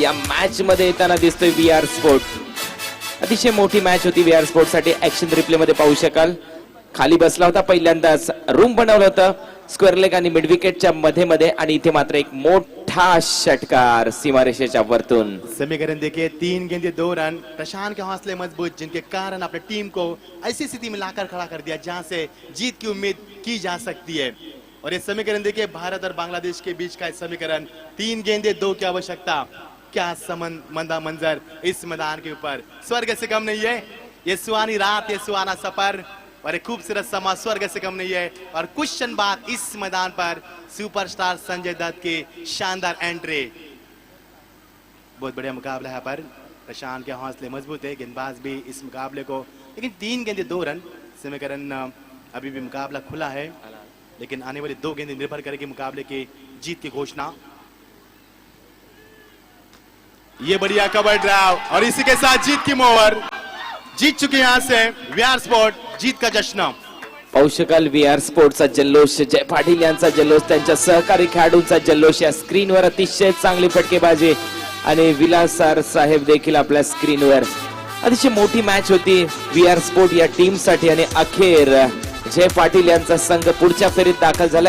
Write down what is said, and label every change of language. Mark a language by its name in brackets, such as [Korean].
[Marathi] या मॅच मध्ये येताना दिसतोय VR स्पोर्ट. अतिशय मोठी मॅच होती VR स्पोर्ट साठी. ऍक्शन रिप्ले मध्ये पाहू शकाल. खाली बसला होता पहिल्यांदाच, रूम बनवलं होतं स्क्वेअर लेग आणि मिड विकेटच्या मध्ये आणि इथे मात्र एक मोठा षटकार सीमारेषेच्या वरतून. [Hindi] समीकरण देखिए 3 गेंदे 2 रन. प्रशांत के हौसले मजबूत जिनके कारण अपने टीम को ऐसी स्थिति में लाकर खड़ा कर दिया जहां से जीत की उम्मीद की जा सकती है. और ये समीकरण देखिए भारत और बांग्लादेश के बीच का समीकरण. 3 गेंदे 2 की आवश्यकता. क्या मंदा मंजर इस मैदान के ऊपर. स्वर्ग से कम नहीं है ये सुहानी रात, ये सुहाना सफर और एक खूबसूरत समा स्वर्ग से कम नहीं है. और कुछ क्षण बाद इस मैदान पर सुपरस्टार संजय दत्त की शानदार एंट्री. बहुत बढ़िया मुकाबला है पर. प्रशांत के हौसले मजबूत है, गेंदबाज भी इस मुकाबले को, लेकिन 3 गेंदे 2 रन समीकरण. अभी भी मुकाबला खुला है, लेकिन आने वाली 2 गेंदें निर्भर करेगी मुकाबले की जीत की घोषणा. ये बढ़िया कवर ड्राइव और इसी के साथ जीत की मोहर. जीत चुके यहां से VR स्पोर्ट. जीत का जश्न. [Marathi] पाहू शकाल VR स्पोर्टचा जल्लोष, जय पाटील यांचा जल्लोष, त्यांच्या सहकारी खेळाडूंचा जल्लोष. या स्क्रीनवर अतिशय चांगली फटकेबाजी आणि विलासर साहेब देखील आपल्या स्क्रीनवर. अतिशय मोठी मॅच होती VR स्पोर्ट या टीम साठी आणि अखेर जय पाटील यांचा संघ पुढच्या फेरीत दाखल झाला.